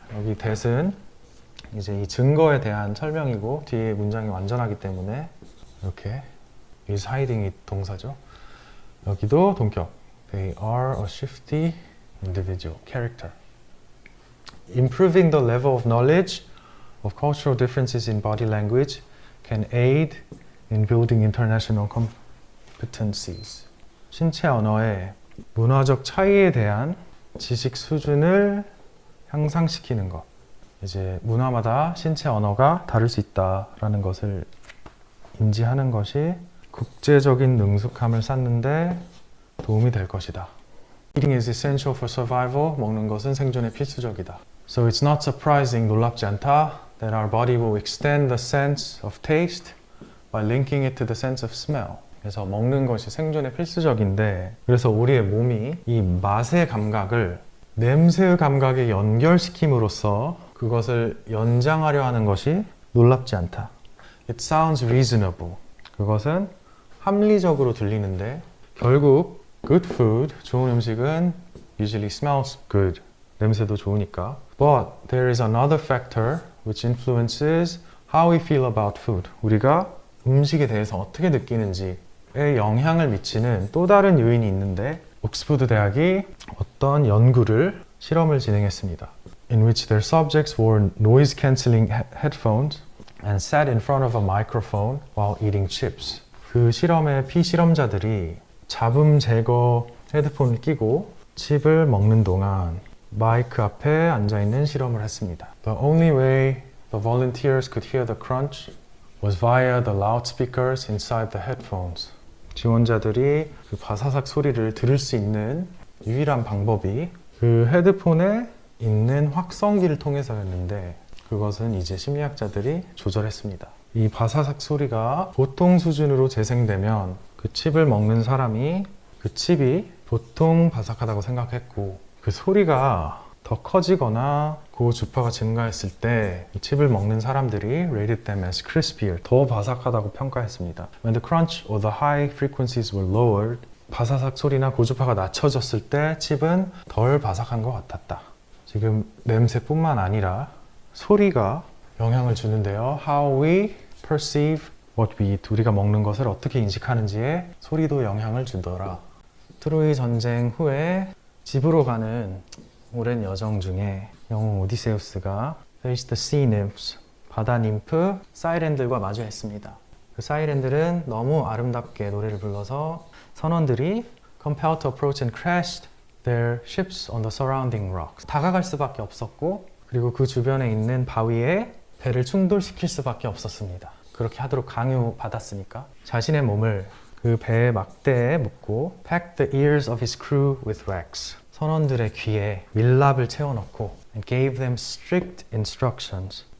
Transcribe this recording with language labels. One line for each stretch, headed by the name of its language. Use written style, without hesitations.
Korean: 여기 that은 이제 이 증거에 대한 설명이고 뒤에 문장이 완전하기 때문에 이렇게 is hiding이 동사죠. 여기도 동격.
English: They are a shifty individual character. Improving the level of knowledge of cultural differences in body language can aid in building international competencies.
Korean: 신체 언어의 문화적 차이에 대한 지식 수준을 향상시키는 것. 이제 문화마다 신체 언어가 다를 수 있다라는 것을 인지하는 것이 국제적인 능숙함을 쌓는데 도움이 될 것이다.
English: Eating is essential for survival.
Korean: 먹는 것은 생존에 필수적이다.
English: So it's not surprising,
Korean: 놀랍지 않다,
English: that our body will extend the sense of taste by linking it to the sense of smell.
Korean: 그래서 먹는 것이 생존에 필수적인데 그래서 우리의 몸이 이 맛의 감각을 냄새의 감각에 연결시킴으로써 그것을 연장하려 하는 것이 놀랍지 않다.
English: It sounds reasonable.
Korean: 그것은 합리적으로 들리는데 결국
English: good food,
Korean: 좋은 음식은
English: usually smells good.
Korean: 냄새도 좋으니까.
English: But there is another factor which influences how we feel about food.
Korean: 우리가 음식에 대해서 어떻게 느끼는지에 영향을 미치는 또 다른 요인이 있는데 옥스퍼드 대학이 어떤 연구를 실험을 진행했습니다.
English: In which their subjects wore noise cancelling headphones and sat in front of a microphone while eating chips.
Korean: 그 실험의 피실험자들이 잡음 제거 헤드폰을 끼고 칩을 먹는 동안 마이크 앞에 앉아있는 실험을 했습니다.
English: The only way the volunteers could hear the crunch was via the loudspeakers inside the headphones.
Korean: 지원자들이 그 바사삭 소리를 들을 수 있는 유일한 방법이 그 헤드폰에 있는 확성기를 통해서였는데 그것은 이제 심리학자들이 조절했습니다. 이 바사삭 소리가 보통 수준으로 재생되면 그 칩을 먹는 사람이 그 칩이 보통 바삭하다고 생각했고 그 소리가 더 커지거나 고주파가 증가했을 때 이 칩을 먹는 사람들이
English: rated them as crispier,
Korean: 더 바삭하다고 평가했습니다.
English: When the crunch or the high frequencies were lowered,
Korean: 바사삭 소리나 고주파가 낮춰졌을 때 칩은 덜 바삭한 것 같았다. 지금 냄새뿐만 아니라 소리가 영향을 주는데요.
English: How we perceive what we eat,
Korean: 우리가 먹는 것을 어떻게 인식하는지에 소리도 영향을 주더라. 트로이 전쟁 후에 집으로 가는 오랜 여정 중에 영웅 오디세우스가
English: Face the Sea Nymphs,
Korean: 바다 님프 사이렌들과 마주했습니다. 그 사이렌들은 너무 아름답게 노래를 불러서 선원들이
English: compelled to approach and crashed their ships on the surrounding rocks.
Korean: 다가갈 수밖에 없었고 그리고 그 주변에 있는 바위에 배를 충돌시킬 수밖에 없었습니다. 그렇게 하도록 강요받았으니까 자신의 몸을 그 배의 막대에 묶고
English: packed the ears of his crew with wax.
Korean: 선원들의 귀에 밀랍을 채워넣고
English: and gave them strict instructions.